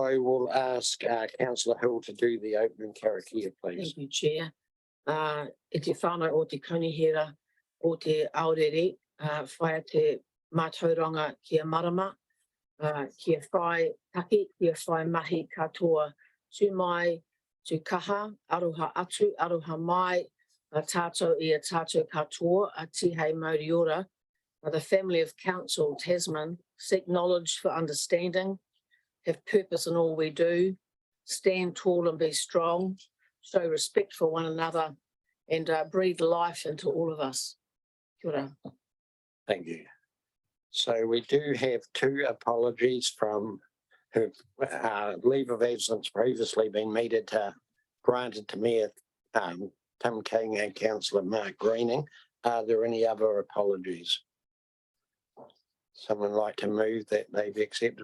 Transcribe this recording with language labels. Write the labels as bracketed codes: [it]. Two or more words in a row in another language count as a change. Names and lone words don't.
[en] I will ask Councillor Hill to do the opening karakia, please. Thank you, Chair. [mi] E te whānau o te kaunihera o te aorere, whaia te mātauranga kia marama, kia whai taki, kia whai mahi katoa, tū mai, tū kaha, aroha atu, aroha mai, a tātou I a tātou katoa, a tihei Mauriora, [en] the family of council Tasman, seek knowledge for understanding, have purpose in all we do, stand tall and be strong, show respect for one another, and breathe life into all of us. [mi] Kia ora. [en] Thank you. So we do have 2 apologies from who leave of absence previously been granted to Mayor Tim King and Councillor Mark Greening. Are there any other apologies? Someone like to move that they've accepted?